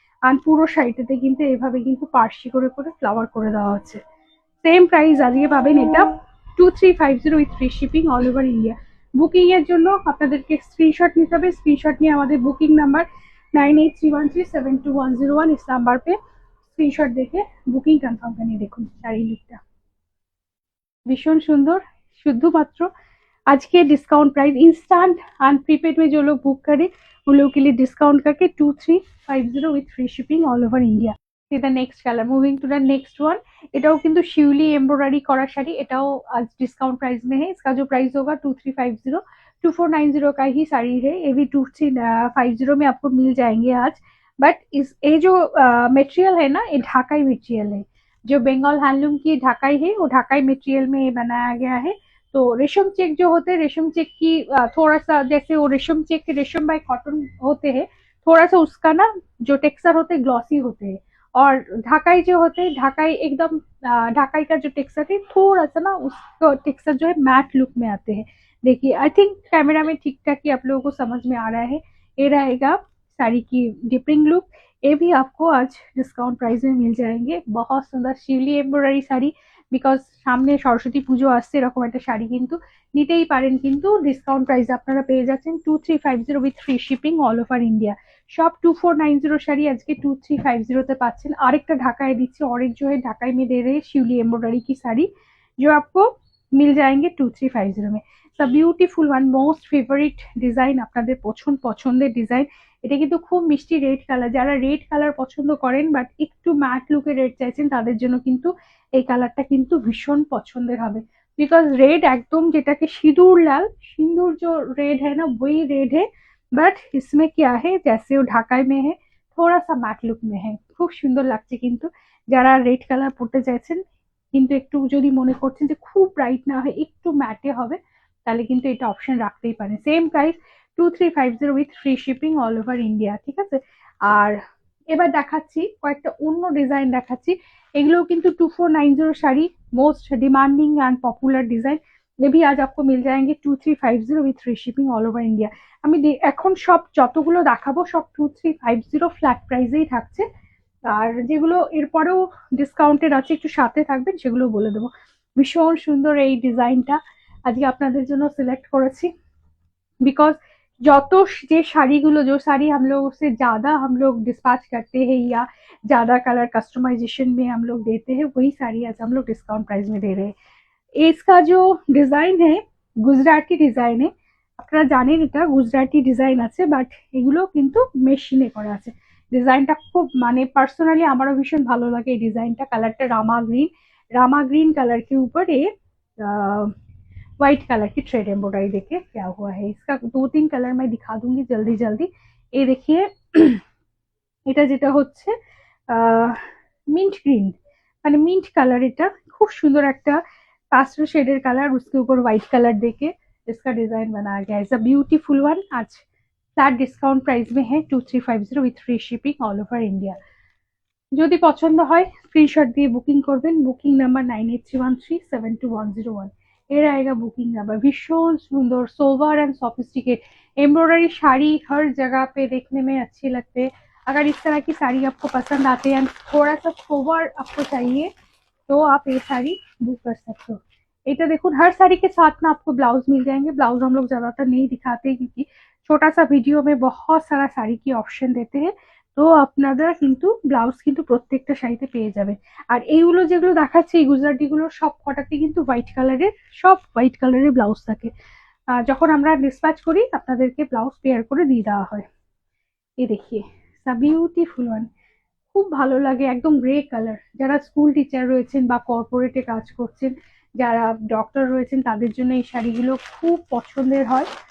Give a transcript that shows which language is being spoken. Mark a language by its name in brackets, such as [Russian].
[Bangla] আর পুরো শাড়িটাতে কিন্তু এইভাবে কিন্তু পার্সি করে করে ফ্লাওয়ার করে দেওয়া হচ্ছে। সেম প্রাইস আজকে পাবেন এটা 2350 [English] With free shipping all over India. [Bangla] Booking এর জন্য আপনাদেরকে স্ক্রিনশট নিতে হবে, স্ক্রিনশট নিয়ে আমাদের বুকিং নাম্বার 9831372101 इस নাম্বার पे স্ক্রিনশট দেখে বুকিং কনফার্ম করে দেখুন। [Hindi] শাড়ির লুকটা भीषण सुंदर, शुद्धमात्र आज के discount price instant and prepaid में जो लोग बुक करें उन लोगों के लिए डिस्काउंट करके 2350 [English] With free shipping all over India. The next colour, moving to the next one, [Bangla] এটাও কিন্তু শিউলি এমব্রয়ডারি করা শাড়ি, এটাও [Hindi] आज डिस्काउंट प्राइस में है। इसका जो प्राइस होगा 2350, 2490 का ही साड़ी है, ये भी 2350 में आपको मिल जाएंगे आज। बट इस ये जो मटेरियल है ना, ये ढाकाई मटेरियल है, जो बंगाल हैंडलूम की ढाकाई है वो ढाकाई मटेरियल में बनाया गया है। तो रेशम चेक जो होते हैं, रेशम चेक की थोड़ा सा जैसे वो रेशम चेक के रेशम बाय कॉटन होते हैं, थोड़ा सा उसका ना जो टेक्सचर होते हैं ग्लॉसी होते हैं। और ढाकाई जो होते हैं, ढाकाई एकदम ढाकाई का जो टेक्सचर है थोड़ा सा ना उसका टेक्सचर जो है मैट लुक में आते हैं। देखिए आई थिंक कैमरा में ठीक ठाक ही आप लोगों को समझ में आ रहा है। ये रहेगा साड़ी की डिपिंग लुक, ये भी आपको आज डिस्काउंट प्राइस में मिल जाएंगे। बहुत सुंदर [Bangla] শিউলি এমব্রয়ডারি শাড়ি, বিকজ সামনে সরস্বতী পুজো আসছে, এরকম একটা শাড়ি কিন্তু নিতেই পারেন, কিন্তু ডিসকাউন্ট প্রাইস আপনারা পেয়ে যাচ্ছেন 2350 [English] With free shipping all over India. [Bangla] সব 2490 শাড়ি আজকে 2350 তে পাচ্ছেন। আরেকটা ঢাকায় দিচ্ছি, অরেঞ্জ [Hindi] जो है ढाकाई में दे रहे हैं शिवली एम्ब्रॉयडरी की साड़ी, जो आपको मिल जाएंगे 2350 में। [English] the beautiful one, most favourite design, [Bangla] আপনাদের পছন্দের ডিজাইন। এটা কিন্তু খুব মিষ্টি রেড কালার, যারা রেড কালার পছন্দ করেন বাট একটু ম্যাট লুকে রেড চাইছেন তাদের জন্য কিন্তু এই কালারটা কিন্তু ভীষণ পছন্দের হবে। [Hindi] बिकॉज रेड एकदम [Bangla] যেটাকে সিঁদুর লাল, [Hindi] सिंदूर जो रेड है ना वही रेड है, बट इसमें क्या है जैसे वो ढाकाई में है थोड़ा सा मैट लुक में है, [Bangla] খুব সুন্দর লাগছে। কিন্তু যারা রেড কালার পড়তে চাইছেন কিন্তু একটু যদি মনে করছেন যে খুব ব্রাইট না হয় একটু ম্যাটে হবে, তাহলে কিন্তু এটা অপশন রাখতেই পারেন। Same price 2350 [English] with free shipping all over India, [Bangla] ঠিক আছে। আর এবার দেখাচ্ছি কয়েকটা অন্য ডিজাইন দেখাচ্ছি। এগুলোও কিন্তু 2490 sari, [English] Most demanding and popular design. [Hindi] ये भी आज आपको मिल जाएंगे 2350 [English] With free shipping all over India. [Bangla] আমি এখন সব যতগুলো দেখাবো সব 2350 ফ্ল্যাট প্রাইসেই থাকছে। আর যেগুলো এরপরেও ডিসকাউন্টেড আছে একটু সাথে থাকবেন সেগুলো বলে দেবো। ভীষণ সুন্দর এই ডিজাইনটা আজকে আপনাদের জন্য সিলেক্ট করেছি, [Hindi] बिकॉज जो जे শাড়িগুলো जो साड़ी हम लोग से ज्यादा हम लोग डिस्पैच करते हैं या ज्यादा कलर कस्टमाइजेशन में हम लोग देते हैं, वही साड़ी आज हम लोग डिस्काउंट प्राइस में दे रहे हैं। इसका जो [Bangla] ডিজাইন है গুজরাটি ডিজাইনে, আপনারা জানেন এটা গুজরাটি ডিজাইন আছে, বাট এগুলো কিন্তু মেশিনে করা আছে। ডিজাইনটা খুব মানে পার্সোনালি আমারও ভীষণ ভালো লাগে এই ডিজাইনটা। কালারটা [Hindi] रामा ग्रीन कलर के ऊपर ये व्हाइट कलर की थ्रेड एम्ब्रॉयडरी देखिए क्या हुआ है। इसका 2-3 कलर मैं दिखा दूंगी जल्दी जल्दी। ये देखिए [Bangla] এটা যেটা হচ্ছে মিন্ট গ্রিন মানে মিন্ট কালার, এটা খুব সুন্দর একটা [Hindi] पास्टल शेडेड कलर, उसके ऊपर व्हाइट कलर देके इसका डिजाइन बनाया गया है। [English] It's a beautiful one. [Hindi] आज फ्लैट डिस्काउंट प्राइस में है 2350 [English] With free shipping all over India. [Bangla] যদি পছন্দ হয় স্ক্রিনশট দিয়ে বুকিং করবেন। Booking number 9831372101। [Hindi] এর आएगा बुकिंग नंबर। भीषण सुंदर sober and sophisticate embroidery sari हर जगह पे देखने में अच्छी लगते हैं। अगर इस तरह की साड़ी आपको पसंद आते हैं, थोड़ा सा सोवर आपको चाहिए, तो आप ये साड़ी बुक कर सकते हो। [Bangla] এটা দেখুন [Hindi] हर साड़ी के साथ में आपको ब्लाउज मिल जाएंगे। ब्लाउज हम लोग ज्यादातर नहीं दिखाते क्योंकि छोटा सा वीडियो में बहुत सारा साड़ी की ऑप्शन देते हैं, [Bangla] তো আপনারা কিন্তু ব্লাউজ কিন্তু প্রত্যেকটা শাড়িতে পেয়ে যাবেন। আর এইগুলো যেগুলো দেখাচ্ছে এই গুজরাটিগুলো সব কটাতে কিন্তু হোয়াইট কালারের, সব হোয়াইট কালারের ব্লাউজ থাকে। যখন আমরা ডিসপ্যাচ করি আপনাদেরকে ব্লাউজ পেয়ার করে দিয়ে দেওয়া হয়। এই দেখিয়ে বিউটিফুল ওয়ান, খুব ভালো লাগে, একদম গ্রে কালার। যারা স্কুল টিচার রয়েছেন বা কর্পোরেটে কাজ করছেন, যারা ডক্টর রয়েছেন তাদের জন্য এই শাড়িগুলো খুব পছন্দের হয়।